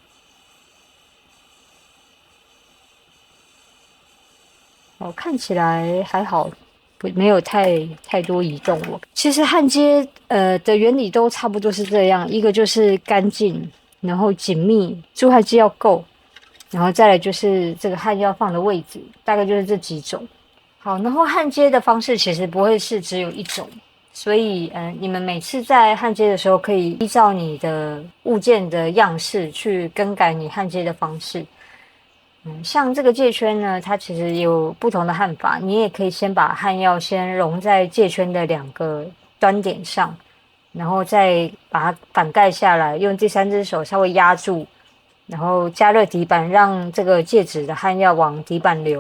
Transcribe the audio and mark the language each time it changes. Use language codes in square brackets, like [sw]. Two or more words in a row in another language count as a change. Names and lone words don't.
[zh] 看起來還好，沒有太多移動。其實焊接的原理都差不多是這樣，一個就是乾淨，然後緊密，助焊劑要夠，然後再來就是這個焊藥放的位置，大概就是這幾種。好，然後焊接的方式其實不會是只有一種。所以，你們每次在焊接的時候，可以依照你的物件的樣式去更改你焊接的方式。像這個戒圈呢，它其實有不同的焊法。你也可以先把焊藥先融在戒圈的2個端點上，然後再把它反蓋下來，用第3隻手稍微壓住，然後加熱底板，讓這個戒指的焊藥往底板流。